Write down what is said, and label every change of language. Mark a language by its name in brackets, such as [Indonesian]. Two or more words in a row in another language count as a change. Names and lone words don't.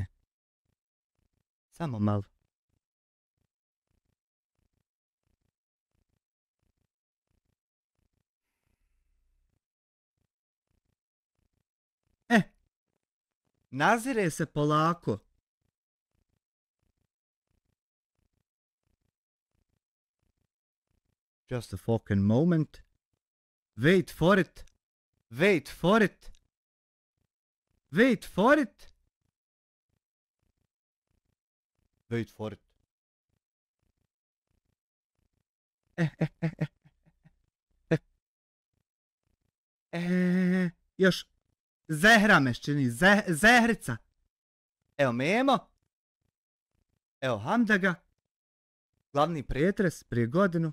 [Bosnian] Samo malo. Nazire se polako. [English] Just a fucking moment. Wait for it. Wait for it. Wait for it. Wait for it. [Bosnian] Još Zehra me čini, Zehrica. Evo Memo. Evo Hamdaga. Glavni pretres prije godinu.